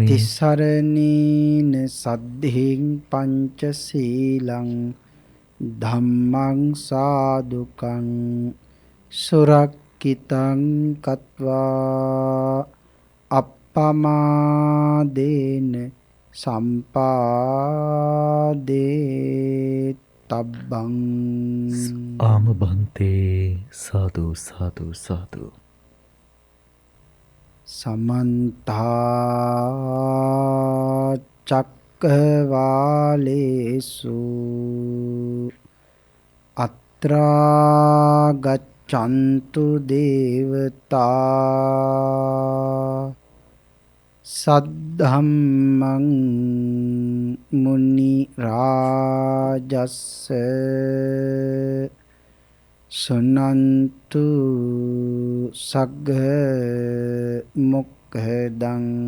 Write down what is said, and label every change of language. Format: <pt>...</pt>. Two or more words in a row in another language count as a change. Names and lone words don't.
<pi>තිසරණීන සද්ධින් පංචශීලං ධම්මං සාදුකං සුරක්කිතං කତ୍වා අප්පමාදේන සම්පාදේ තබ්බං. ආම බන්තේ සාදු සාදු සාදු. සමන්තා චක්කවාලේසු අත්‍රා ගච්ඡන්තු දේවතා සද්ධම්මං මුනි රාජස්ස සුනන්තු සග්ග මොක්ඛදං.</pi>